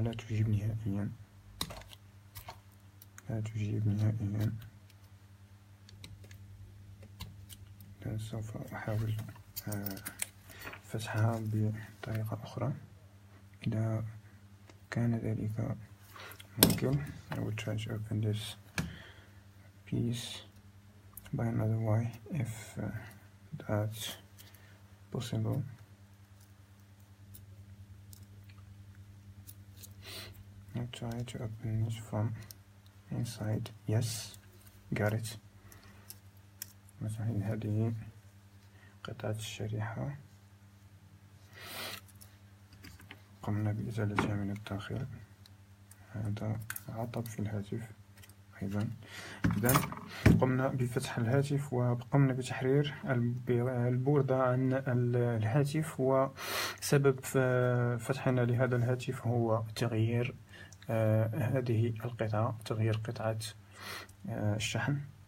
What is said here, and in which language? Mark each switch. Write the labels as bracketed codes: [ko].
[ar] لا تجيب نهائيا، لا تجيب نهائيا. سوف أحاول فتحها بطريقة أخرى إذا كان ذلك ممكن. [en] I will try to open this piece by another way if that's possible. I'll try to open it from inside. Yes, got it. [ar] مثلا هذه قطعة الشريحة قمنا بإزالتها من الداخل. هذا عطب في الهاتف أيضا. إذن قمنا بفتح الهاتف وقمنا بتحرير البوردة عن الهاتف، وسبب فتحنا لهذا الهاتف هو تغيير هذه القطعة، تغيير قطعة الشحن.